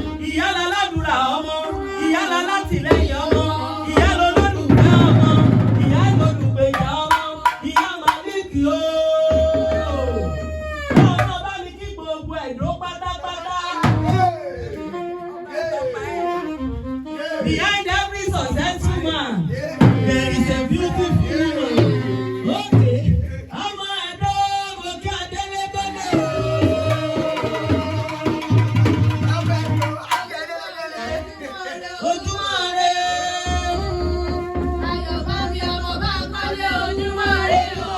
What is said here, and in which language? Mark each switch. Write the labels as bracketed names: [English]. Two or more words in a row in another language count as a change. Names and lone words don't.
[Yoruba] Ìyá láládùúrà ọmọ. Ìyá lálátìlẹ́yìn ọmọ. Ìyá lolólùfẹ́ ọmọ. Ìyá lolùgbèjà ọmọ. Ìyá Màlíkì o. Ọmọ bá mi Kí gbogbo Ẹdó pátápátá. [English] Behind every successful man, there is a beautiful woman. Okay. [Yoruba] Ọmọ Ẹdó, mo kí Adélébélé o. Ojúmọ́ ire. Ayọ̀ bá mi, ọmọ bá ń kọ́lé, ojúmọ́ ire o.